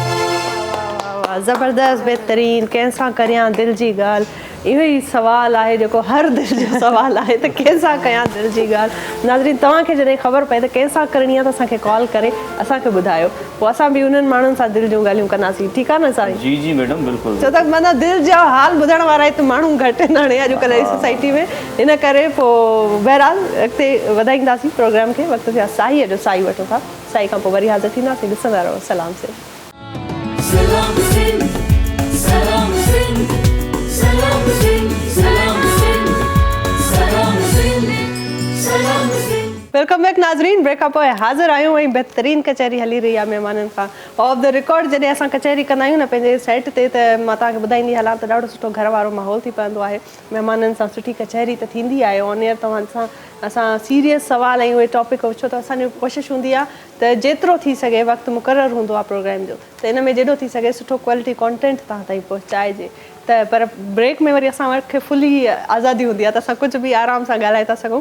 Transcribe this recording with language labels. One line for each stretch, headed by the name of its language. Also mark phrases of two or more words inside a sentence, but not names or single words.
Sindhi: ज़बरदस्त बेहतरीन कंहिंसां करियां दिल जी ॻाल्हि इहो ई सुवालु आहे जेको हर दिल जो सुवालु आहे त कंहिंसां कयां दिल जी ॻाल्हि नाज़रीन तव्हांखे जॾहिं ख़बर पए त कंहिंसां करणी आहे त असांखे कॉल करे असांखे ॿुधायो पोइ असां बि उन्हनि माण्हुनि सां दिलि जूं ॻाल्हियूं कंदासीं ठीकु आहे न साईं जी जी मैडम बिल्कुलु छो त माना दिलि जा हाल ॿुधण वारा हिते माण्हू घटि आहिनि हाणे अॼुकल्ह जी सोसाइटी में इन करे पोइ बहरहाल अॻिते वधाईंदासीं प्रोग्राम खे वक़्तु थिया साईअ जो साई वठो था साई खां पोइ वरी हाज़िर थींदासीं ॾिसंदा रहो सलाम से Salam Sindh, Salam Sindh, Salam Sindh, Salam Sindh, Salam Sindh, Salam Sindh.
English: welcome back
Sindhi: नाज़रीन ब्रेक खां पोइ हाज़िर आहियूं ऐं बहितरीन कचहरी हली रही आहे महिमाननि खां
English: off the record
Sindhi: जॾहिं असां कचहरी कंदा आहियूं न पंहिंजे सेट ते त मां तव्हांखे ॿुधाईंदी हलां त ॾाढो सुठो घर वारो माहौल थी पवंदो आहे महिमाननि सां सुठी कचहरी त थींदी आहे
English: on air
Sindhi: तव्हां सां असां सीरियस सवाल ऐं उहे टॉपिक छो त असांजी कोशिशि हूंदी आहे त जेतिरो थी सघे वक़्तु मुक़ररु हूंदो आहे प्रोग्राम जो त इन में जेॾो थी सघे सुठो
English: quality content
Sindhi: तव्हां ताईं पहुचाइजे त पर ब्रेक में वरी असां वटि फुली आज़ादी हूंदी आहे त असां कुझु बि आराम सां ॻाल्हाए था सघूं।